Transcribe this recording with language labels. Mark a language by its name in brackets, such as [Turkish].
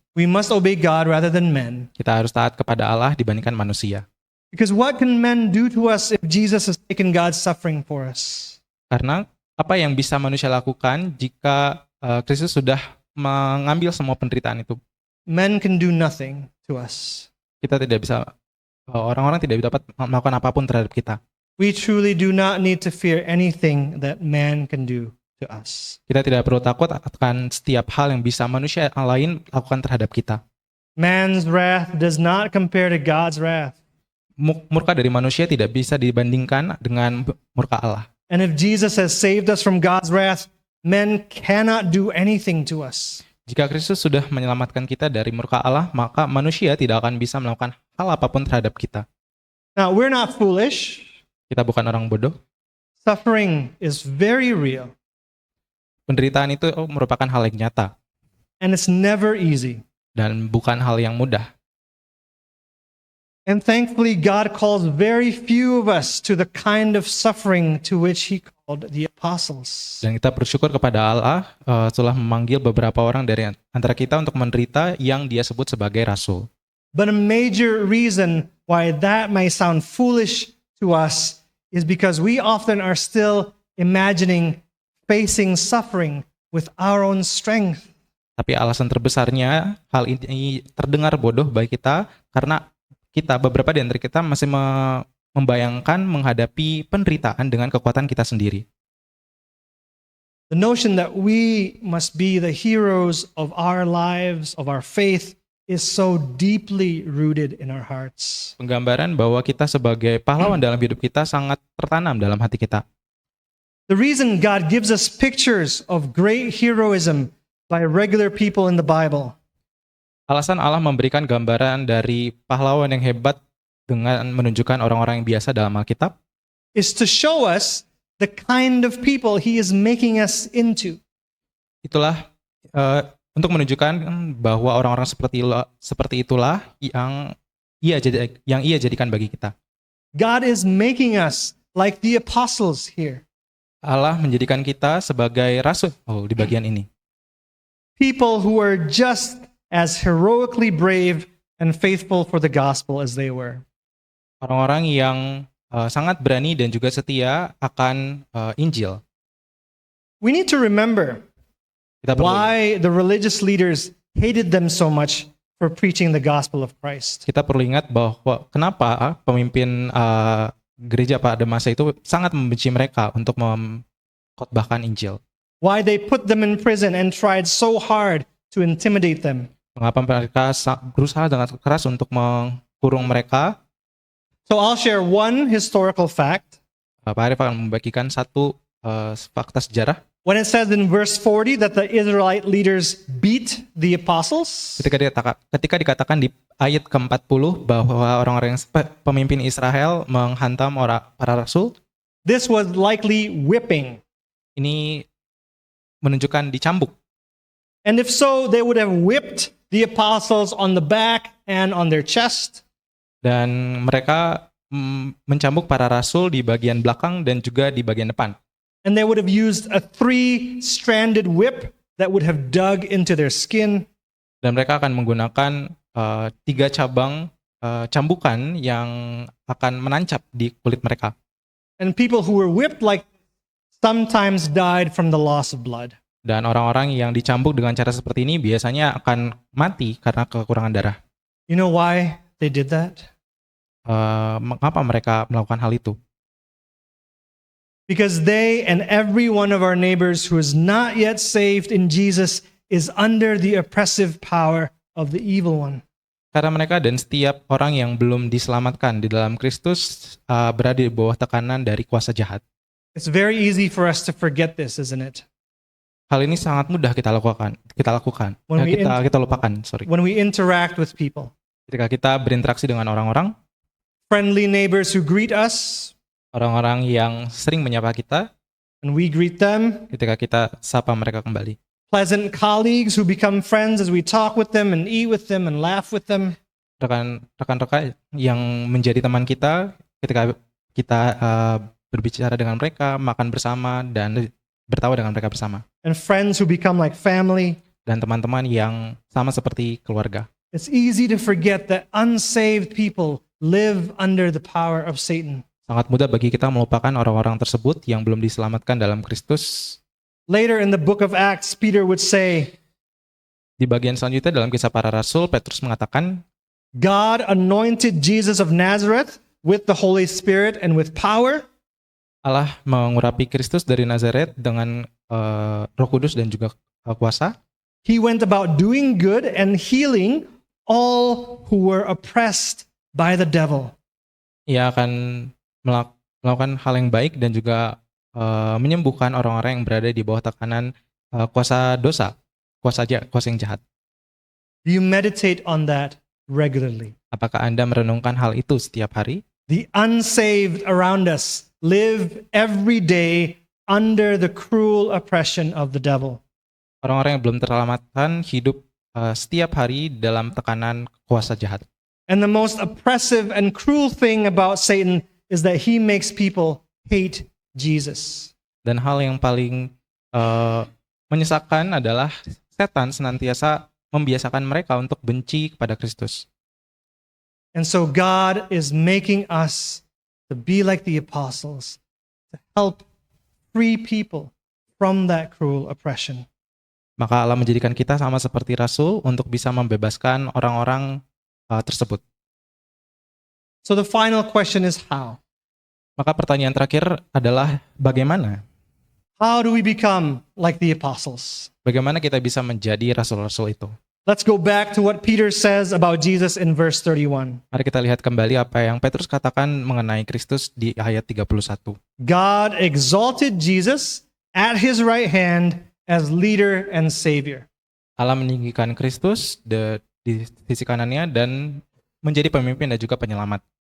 [English] we must obey God rather than men. [Indonesian] kita harus taat kepada Allah dibandingkan manusia. [English] Because what can men do to us if Jesus has taken God's suffering for us? [Indonesian] Karena apa yang bisa manusia lakukan jika Kristus sudah mengambil semua penderitaan itu? [English] Men can do nothing to us. [Indonesian] Kita tidak bisa, orang-orang tidak dapat melakukan apapun terhadap kita. [English] We truly do not need to fear anything that man can do to us. [Indonesian] Kita tidak perlu takut akan setiap hal yang bisa manusia lain lakukan terhadap kita. [English] Man's wrath does not compare to God's wrath. [Indonesian] Murka dari manusia tidak bisa dibandingkan dengan murka Allah. [English] And if Jesus has saved us from God's wrath, men cannot do anything to us. [Indonesian] Jika Kristus sudah menyelamatkan kita dari murka Allah, maka manusia tidak akan bisa melakukan hal apapun terhadap kita. [English] Now, we're not foolish. [Indonesian] Kita bukan orang bodoh. [English] Suffering is very real, [Indonesian] Penderitaan itu merupakan hal yang nyata [English] and it's never easy. [Indonesian] dan bukan hal yang mudah. [English] And thankfully, God calls very few of us to the kind of suffering to which he called the apostles. [Indonesian] Dan kita bersyukur kepada Allah telah memanggil beberapa orang dari antara kita untuk menderita yang dia sebut sebagai rasul. [English] But a major reason why that may sound foolish to us is because we often are still imagining facing suffering with our own strength. [Indonesian] Tapi alasan terbesarnya hal ini terdengar bodoh bagi kita karena beberapa di antara kita masih membayangkan menghadapi penderitaan dengan kekuatan kita sendiri. [English] The notion that we must be the heroes of our lives, of our faith, is so deeply rooted in our hearts. [Indonesian] Penggambaran bahwa kita sebagai pahlawan dalam hidup kita sangat tertanam dalam hati kita. [English] The reason God gives us pictures of great heroism by regular people in the Bible [Indonesian] Alasan Allah memberikan gambaran dari pahlawan yang hebat dengan menunjukkan orang-orang yang biasa dalam Alkitab [English] is to show us the kind of people he is making us into. [Indonesian] itulah untuk menunjukkan bahwa orang-orang seperti itulah yang ia jadikan bagi kita. [English] God is making us like the apostles here. [Indonesian] Allah menjadikan kita sebagai rasul di bagian ini. [English] People who are just as heroically brave and faithful for the gospel as they were. [Indonesian] Orang-orang yang sangat berani dan juga setia akan Injil. [English] We need to remember [Indonesian] Kita perlu, [English] why the religious leaders hated them so much for preaching the gospel of Christ. [Indonesian] kita perlu ingat bahwa kenapa pemimpin gereja pada masa itu sangat membenci mereka untuk mengkhotbahkan Injil. [English] Why they put them in prison and tried so hard to intimidate them. [Indonesian] Mengapa mereka berusaha dengan keras untuk mengkurung mereka. [English] So I'll share one historical fact. [Indonesian] Pak Arif akan membagikan satu fakta sejarah. [English] When it says in verse 40 that the Israelite leaders beat the apostles, [Indonesian] Ketika dikatakan di ayat ke-40 bahwa orang-orang pemimpin Israel menghantam para rasul, [English] This was likely whipping. [Indonesian] Ini menunjukkan dicambuk. [English] And if so, they would have whipped the apostles on the back and on their chest. [Indonesian] Dan mereka mencambuk para rasul di bagian belakang dan juga di bagian depan. [English] And they would have used a 3-stranded whip that would have dug into their skin. [Indonesian] Dan mereka akan menggunakan 3 cabang cambukan yang akan menancap di kulit mereka. [English] And people who were whipped like sometimes died from the loss of blood. [Indonesian] Dan orang-orang yang dicambuk dengan cara seperti ini biasanya akan mati karena kekurangan darah. [English] You know why they did that? [Indonesian] Mengapa mereka melakukan hal itu? [English] Because they and every one of our neighbors who is not yet saved in Jesus is under the oppressive power of the evil one. [Indonesian] Karena mereka dan setiap orang yang belum diselamatkan di dalam Kristus berada di bawah tekanan dari kuasa jahat. [English] It's very easy for us to forget this, isn't it? [Indonesian] Hal ini sangat mudah kita lakukan. Kita lupakan. [English] When we interact with people. [Indonesian] Ketika kita berinteraksi dengan orang-orang, [English] Friendly neighbors who greet us, [Indonesian] orang-orang yang sering menyapa kita, [English] and we greet them. [Indonesian] ketika kita sapa mereka kembali. [English] Pleasant colleagues who become friends as we talk with them and eat with them and laugh with them. [Indonesian] Rekan-rekan yang menjadi teman kita ketika kita berbicara dengan mereka, makan bersama, dan bertawa dengan mereka bersama. [English] And friends who become like family. [Indonesian] Dan teman-teman yang sama seperti keluarga. [English] It's easy to forget that unsaved people live under the power of Satan. [Indonesian] Sangat mudah bagi kita melupakan orang-orang tersebut yang belum diselamatkan dalam Kristus. [English] Later in the book of Acts, Peter would say, [Indonesian] Di bagian selanjutnya dalam Kisah Para Rasul, Petrus mengatakan, [English] God anointed Jesus of Nazareth with the Holy Spirit and with power. [Indonesian] Allah mengurapi Kristus dari Nazaret dengan Roh Kudus dan juga kuasa. [English] He went about doing good and healing all who were oppressed by the devil. [Indonesian] Ia akan melakukan hal yang baik dan juga menyembuhkan orang-orang yang berada di bawah tekanan kuasa dosa, kuasa yang jahat. [English] Do you meditate on that regularly? [Indonesian] Apakah Anda merenungkan hal itu setiap hari? [English] The unsaved around us live every day under the cruel oppression of the devil. [Indonesian] Orang-orang yang belum terselamatkan hidup setiap hari dalam tekanan kuasa jahat. [English] And the most oppressive and cruel thing about Satan is that he makes people hate Jesus. [Indonesian] Dan hal yang paling menyesakan adalah setan senantiasa membiasakan mereka untuk benci kepada Kristus. [English] And so God is making us to be like the apostles, to help free people from that cruel oppression. [Indonesian] Maka Allah menjadikan kita sama seperti rasul untuk bisa membebaskan orang-orang tersebut. [English] So the final question is how? [Indonesian] Maka pertanyaan terakhir adalah bagaimana? [English] How do we become like the apostles? [Indonesian] Bagaimana kita bisa menjadi rasul-rasul itu? [English] Let's go back to what Peter says about Jesus in verse 31. [Indonesian] Mari kita lihat kembali apa yang Petrus katakan mengenai Kristus di ayat 31. [English] God exalted Jesus at his right hand as leader and savior. [Indonesian] Allah meninggikan Kristus di sisi kanannya dan menjadi pemimpin dan juga penyelamat.